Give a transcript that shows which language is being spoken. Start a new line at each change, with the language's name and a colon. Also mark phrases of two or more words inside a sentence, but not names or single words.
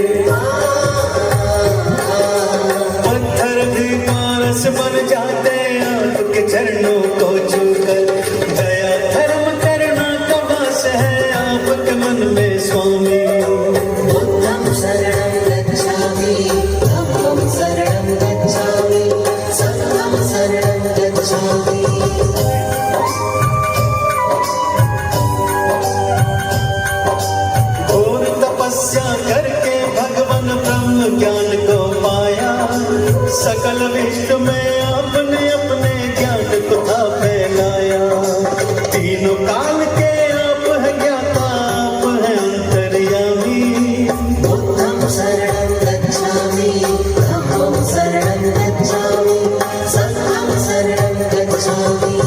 Hindi: पत्थर भी पारस बन जाते आपके चरणों को छूकर। दया धर्म करना का वास है आपके मन में स्वामी।
Pali: बुद्धं शरणं गच्छामि, धम्मं शरणं गच्छामि, संघं शरणं गच्छामि।
Hindi: करके भगवान ब्रह्म ज्ञान को पाया। सकल विश्व में आपने अपने ज्ञान को था फैलाया। तीनों काल के आप है ज्ञाता, आप है अंतर्यामी।
Pali: बुद्धं शरणं गच्छामि, धम्मं शरणं गच्छामि, संघं शरणं गच्छामि।